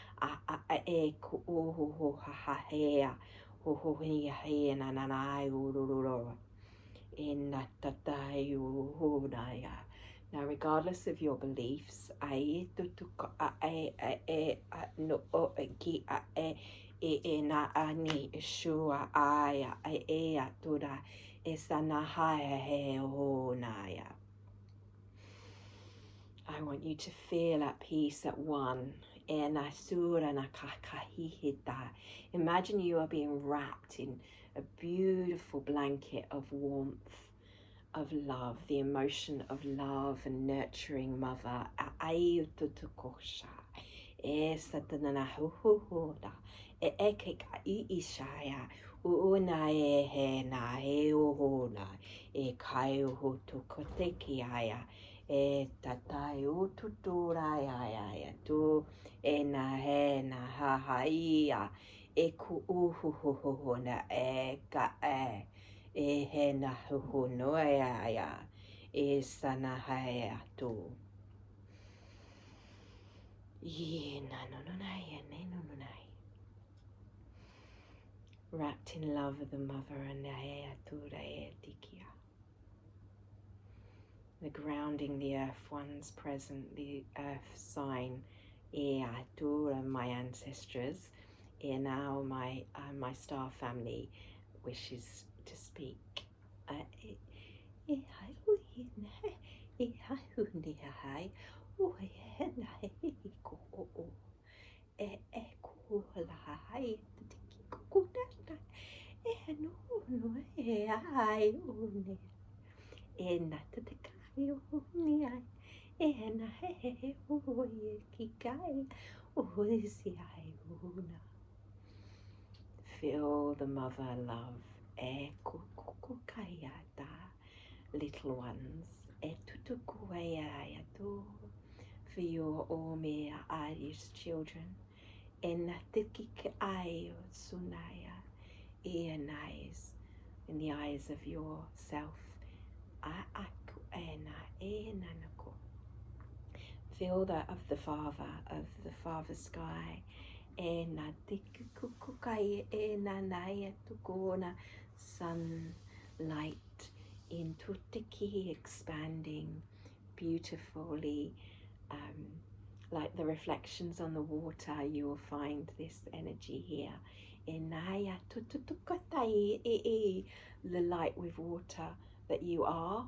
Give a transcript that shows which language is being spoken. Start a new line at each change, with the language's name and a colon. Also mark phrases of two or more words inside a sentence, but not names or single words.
English: Now, regardless of your beliefs, I want you to feel at peace, at one. Imagine you are being wrapped in a beautiful blanket of warmth, of love, the emotion of love and nurturing mother. Ai tutukosha. E satanana huhuhuda. E eke ka I ishaya. Una e he na he ohona. E kai uhu tukoteki aya. E tatai ututura ya tu. E na he na ha ha ia. E ku uhuhuhuna e ka e. E he na huhu noe aya. E sana hae atu. Ye na no no nai ne no no nai. Wrapped in love of the mother and hae atu re tikia. The grounding the earth ones present, the earth sign. E atu my ancestors. E now my star family wishes to speak. E hai hui ne, e hai hui hai, o e na e ko o, e ko la hai, te ki ko na, e no e ai o ne, e na te kai o ni ai, e na he o e ki kai, o e si ai o na. Feel the mother love, e ko kai ata. Little ones, e tutuku e atu for your Omea Irish children, e na tikik ai o sunaya, in eyes, in the eyes of yourself, a aku e na nako. Feel that of the Father sky, e na tikukukai e na nai tukona sunlight. Intutiki expanding beautifully, like the reflections on the water. You will find this energy here. Enaya tututukatai the light with water that you are.